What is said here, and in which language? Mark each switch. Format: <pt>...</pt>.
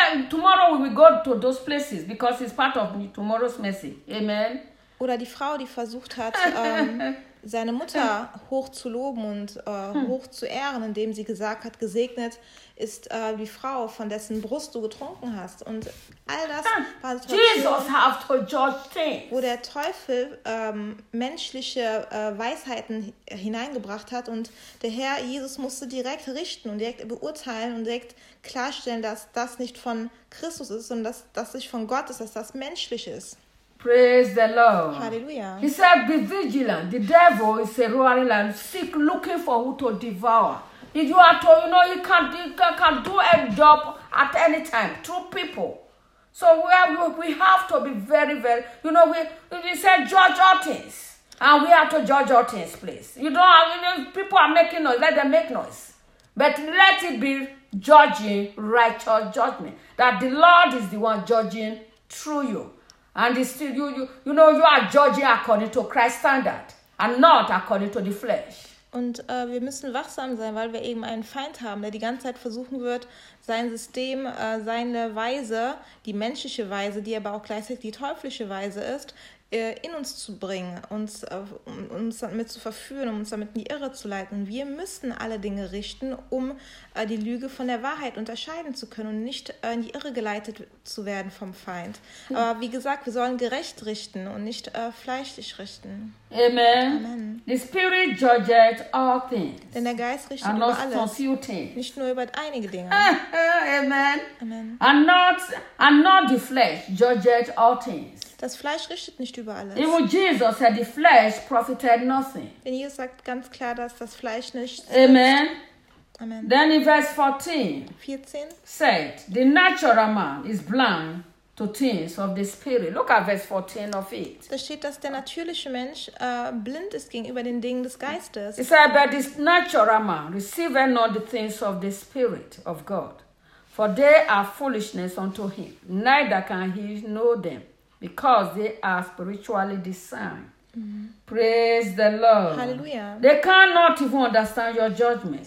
<en>Tomorrow we will go to those places, because it's part of tomorrow's message. Amen.</en> <de>Oder die Frau, die versucht hat, seine Mutter hoch zu loben und hoch zu ehren, indem sie gesagt hat, gesegnet ist die Frau, von dessen Brust du getrunken hast. Und all das war</de> <en>Tortur, Jesus have to judge things.</en> <de>Wo der Teufel menschliche Weisheiten hineingebracht hat. Und der Herr Jesus musste direkt richten und direkt beurteilen und direkt klarstellen, dass das nicht von Christus ist, sondern dass das nicht von Gott ist, dass das menschlich ist.</de> <en>Praise the Lord. Hallelujah. He said, be vigilant. The devil is a roaring lion, seek, looking for who to devour. If you are told, you know, he can do a job at any time through people. So we have to be very, very, you know, he said, judge all things. And we have to judge all things, please. You don't have, you know, people are making noise. Let them make noise. But let it be judging righteous judgment. That the Lord is the one judging through you. And it's still you know, you are judging according to Christ's standard and not according to the flesh.</en> <de>Und wir müssen wachsam sein, weil wir eben einen Feind haben, der die ganze Zeit versuchen wird, sein System, seine Weise, die menschliche Weise, die aber auch gleichzeitig die teuflische Weise ist, in uns zu bringen, uns damit zu verführen, um uns damit in die Irre zu leiten. Wir müssen alle Dinge richten, um die Lüge von der Wahrheit unterscheiden zu können und nicht in die Irre geleitet zu werden vom Feind. Aber wie gesagt, wir sollen gerecht richten und nicht fleischlich richten.</de> <en>Amen. Amen. The Spirit judges all things.</en> <de>Denn der Geist richtet über alles.</de> <en>And not for few things.</en> <de>Nicht nur über einige Dinge.</de> <en>Amen. Amen. And not the flesh judges all things.</en> <de>Das Fleisch richtet nicht über alles.</de> <en>Even Jesus said the flesh profited nothing.</en> <de>Denn Jesus sagt ganz klar, dass das Fleisch nicht.</de> <en>Amen. Amen. Then in verse 14 said, the natural man is blind to things of the spirit. Look at verse 14 of it.</en> <de>Da steht, dass der natürliche Mensch blind ist gegenüber den Dingen des Geistes.</de> <en>It said, but this natural man receiveth not the things of the spirit of God, for they are foolishness unto him, neither can he know them, because they are spiritually discerned. Mm-hmm. Praise the Lord. Hallelujah. They cannot even understand your judgment.</en>